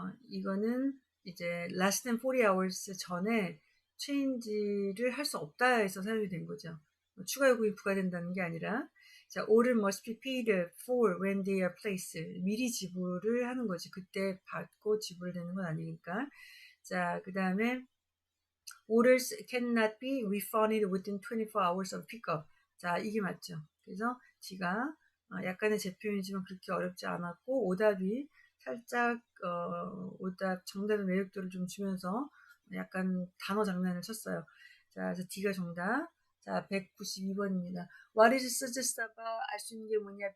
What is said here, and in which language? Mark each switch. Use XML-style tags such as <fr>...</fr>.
<ko>이거는 이제</ko> <en>less than 40 hours</en> <ko>전에 체인지를 할 수 없다 해서 사용이 된 거죠. 추가 요금이 부과된다는 게 아니라, 자,</ko> <en>order must be paid for when they are placed.</en> <ko>미리 지불을 하는 거지. 그때 받고 지불되는 건 아니니까. 자, 그 다음에</ko> <en>orders cannot be refunded within 24 hours of pickup.</en> <ko>자, 이게 맞죠. 그래서 D가 약간의 재표현이지만 그렇게 어렵지 않았고, 오답이 살짝 오답 정답의 매력도를 좀 주면서 약간 단어 장난을 쳤어요. 자, 그래서 D가 정답. 자, 192번입니다.</ko> <en>What is suggest about</en> <ko>알 수 있는 게 뭐냐?</ko>